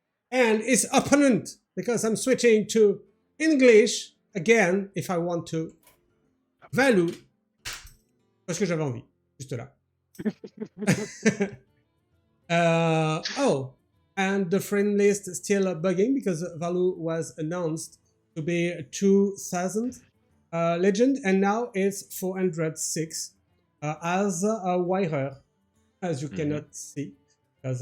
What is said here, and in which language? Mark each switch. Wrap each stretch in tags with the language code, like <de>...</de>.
<en>And its opponent, because I'm switching to English again if I want to.</en> <fr>Valou, parce que j'avais envie, juste là.</fr> <en>Oh, and the friend list still bugging because Valou was announced to be 2000 legend and now it's 406 as a wiRer, as you cannot see because</en>